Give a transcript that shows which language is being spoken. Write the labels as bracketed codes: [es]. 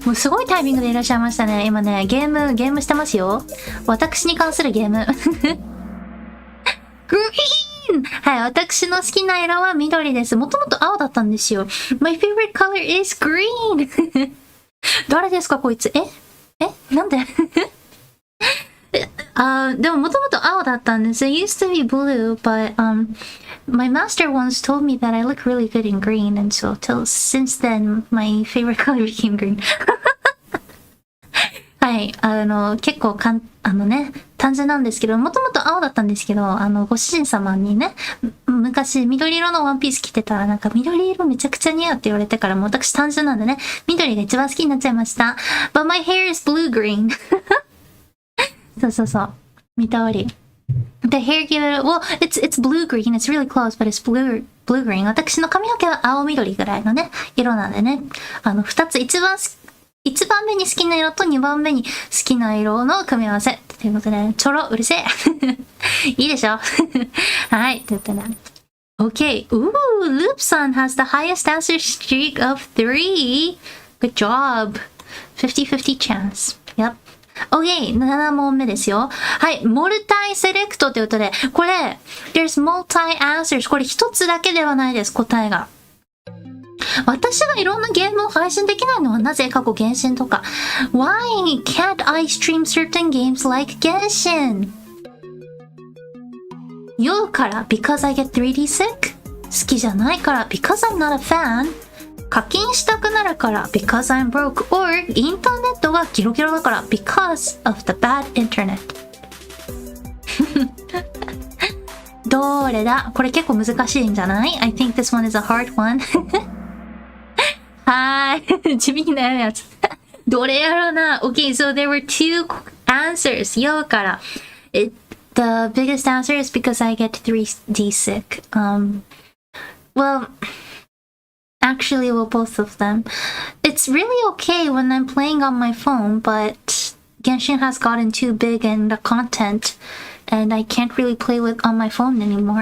[ja] もうすごいタイミングでいらっしゃいましたね。今ね、ゲームしてますよ。私に関するゲーム。グリーン！はい、私の好きな色は緑です。もともと青だったんですよ。 [en] My favorite color is green! [ja] 誰ですか、こいつ。なんででももともと青だったんです。 [en] It used to be blue, but my master once told me that I look really good in green, and so since then my favorite color became green. [ja] はい、結構単純なんですけど、もともと青だったんですけど、ご主人様にね、昔緑色のワンピース着てたらなんか緑色めちゃくちゃ似合うって言われてから、もう私単純なんでね、緑が一番好きになっちゃいました。 [en] But my hair is blue-green. [ja] そう。見たわり。 [en] The hair give it, well, it's blue-green. It's really close, but it's blue-green. [ja] 私の髪の毛は青緑ぐらいのね、色なんでね。二つ、一番目に好きな色と2番目に好きな色の組み合わせ。ということで、ちょろ、うるせえ。いいでしょはい。ということで。 [en] Okay. Ooh, Loop-san has the highest answer streak of 3. Good job. 50-50 chance. Yep. [ja] OK、7問目ですよ。はい、モルタイセレクトということで、これ、 [en] there's multi answers。 [ja] これ一つだけではないです、答えが。私がいろんなゲームを配信できないのはなぜ？過去原神とか。 [en] Why can't I stream certain games like 原神？ [ja] 酔うから [en] because I get 3D sick？ [ja] 好きじゃないから [en] because I'm not a fan？ [ja] 課金したくなるから [en] because I'm broke or [ja] インターネットがギロギロだから [en] because of the bad internet [ja] どれだ？これ結構難しいんじゃない？ [en] I think this one is a hard one [ja] はーい地味に悩むやつどれやろうな。 [en] Okay, so there were two answers [ja] 酔うから [en] The biggest answer is because I get 3D sick. Well, actually, well, both of them. It's really okay when I'm playing on my phone, but Genshin has gotten too big in the content, and I can't really play with on my phone anymore.